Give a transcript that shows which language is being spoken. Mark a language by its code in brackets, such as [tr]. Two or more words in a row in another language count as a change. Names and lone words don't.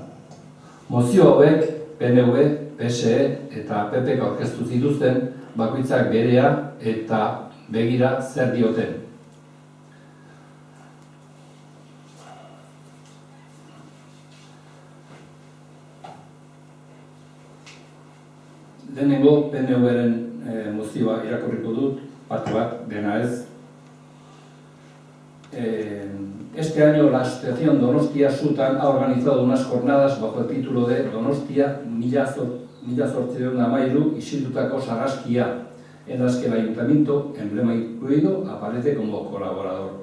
[eu] Mozio hauek PNV, PSE eta PPk aurkeztu zituzten bakoitzak berea eta begira zer dioten. Lehenengo PNV-ren mozioa irakurriko dut, parte bat, dena ez. [es] Este año la Asociación Donostia Sutan ha organizado unas jornadas bajo el título de Donostia 1813 Isildutako Sarraskia, en las que el Ayuntamiento, emblema incluido, aparece como colaborador.